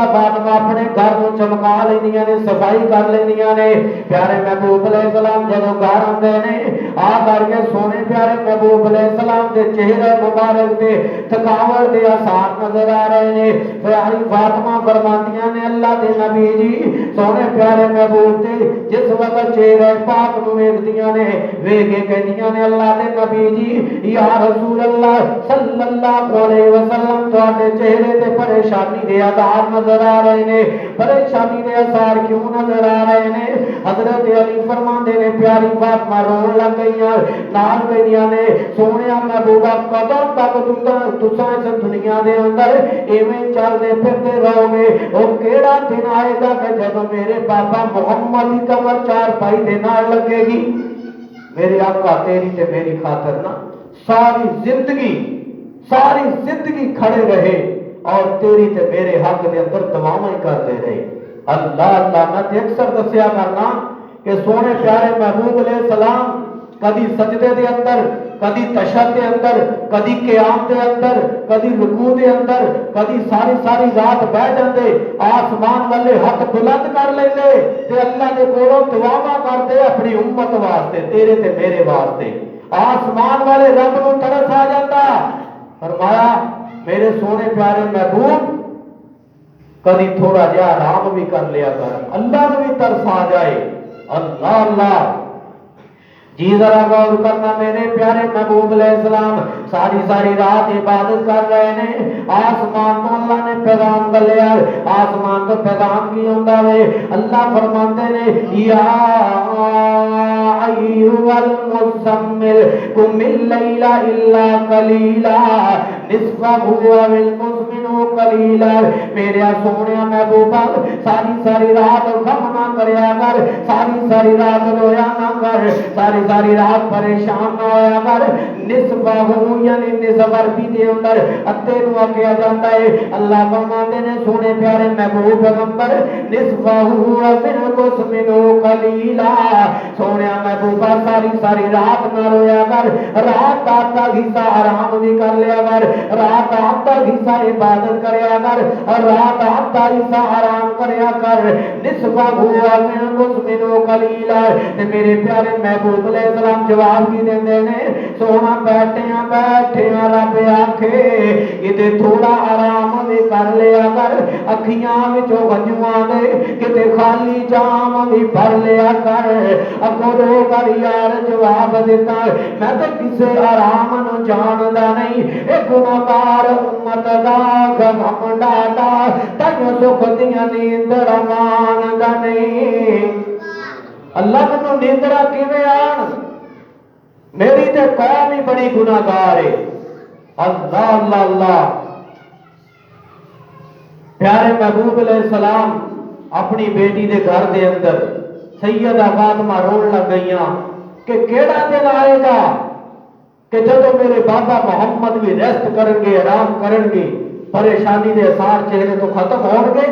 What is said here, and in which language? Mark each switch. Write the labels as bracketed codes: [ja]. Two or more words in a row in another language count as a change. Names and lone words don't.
[pa] فاطمہ اپنے گھر کو چمکا لیندیاں نے صفائی کر لیندیاں نے پیارے محبوب [ar] علیہ السلام [pa] جدوں گھر آندے نے آ کر کے سونے پیارے محبوب [ar] علیہ السلام [pa] دے چہرے مبارک تے تھکاوٹ دے آثار نظر آ رہے نے پیاری فاطمہ فرماندیاں نے اللہ دے نبی جی سونے پیارے محبوب دے جس وقت چہرے پاک نو ویکھدیاں نے ویکھ کے کہندیاں نے اللہ دے نبی جی [ar] یا رسول اللہ صلی اللہ علیہ وسلم [pa] تواڈے چہرے تے پریشانی دے آثار نظر آ رہے نے پریشانی دے آثار کیوں نظر آ رہے نے حضرت علی فرماندے نے پیاری فاطمہ رون لگ گئیاں نال گئیاں نے سونیا محبوبہ کدوں تک تساں اس دنیا دے اندر ایویں چلدے پھردے رہو گے او کیڑا دن آئے گا کہ جدوں میرے بابا محمد دی قبر چار پائی دے نال لگے گی میرے آقا تیری تے میری خاطر نا ساری زندگی کھڑے رہے اور تیری تے میرے حق دے اندر [ur] دعائیں کرتے رہے [pa] اللہ اللہ میں اکثر دسیا کرنا کہ سونے پیارے محبوب [ar] علیہ السلام [pa] کدی سجدے دے اندر کدی تشہد دے اندر کدی قیام دے اندر کدی رکوع دے اندر کدی ساری رات بیٹھ جاندے آسمان والے ہاتھ بلند کر لیندے تے اللہ دے کولوں دعاواں کرتے اپنی امت واسطے تیرے تے میرے واسطے آسمان والے رب نو ترس آ جاتا فرمایا میرے سونے پیارے محبوب کدی تھوڑا جہا آرام بھی کر لیا کر [ur] اللہ کو بھی ترس آ جائے [pa] اللہ اللہ جی ذرا غور کرنا میرے پیارے محبوب [ar] علیہ السلام [ur] ساری رات عبادت کر رہے ہیں [pa] آسمان تو اللہ نے پیغام گلیا آسمان تو پیغام کی ہوندا وے اللہ فرماندے نے یا [ar] ایھا المزمل قم اللیل الا قلیلا نصفہ او انقص منہ قلیلا [pa] میرے سونیا محبوبہ ساری رات غم نہ کریا کر ساری رات رویا نہ کر ساری رات پریشان نہ ہویا کر نصفہ یعنی نصف عربی دے اندر ادھے نو آکھیا جاندا ہے اللہ فرماندے نے سونے پیارے محبوب پیغمبر [ar] نصفہ انقص منہ قلیلا [pa] سونیا محبوبہ ساری رات نہ رویا کر [ur] رات کا آدھا حصہ [pa] آرام بھی کر لیا کر رات [ur] کا آدھا حصہ [pa] عبادت کریا کر [ur] اور رات کا آدھا حصہ [pa] آرام کریا کر [ar] نصفہ انقص منہ قلیلا [pa] تے میرے پیارے محبوب [ar] علیہ السلام [pa] جواب کی دیندے نے سونا بیٹھیاں رب آکھے کتے تھوڑا آرام بھی کر لیا کر اکھیاں وچوں گنجواں دے کتے خالی جام بھی بھر لیا کر اگوں رو کر یار جواب دیتا میں تے کسے آرام نو جاندا نہیں اے گناہگار امت دا غم ڈاٹا تینو سکھ دیاں نیندر ماندا نہیں اللہ کو نیندرا کیویں آن میری تے قوم ہی بڑی گناہگار ہے اللہ اللہ اللہ پیارے محبوب [ar] علیہ السلام [pa] اپنی بیٹی دے گھر دے اندر سیدہ فاطمہ رون لگ گئیاں کہ کیڑا دن آئے گا کہ جدو میرے بابا محمد بھی ریسٹ کرن گے آرام کرن گے پریشانی دے اثار چہرے تو ختم ہون گے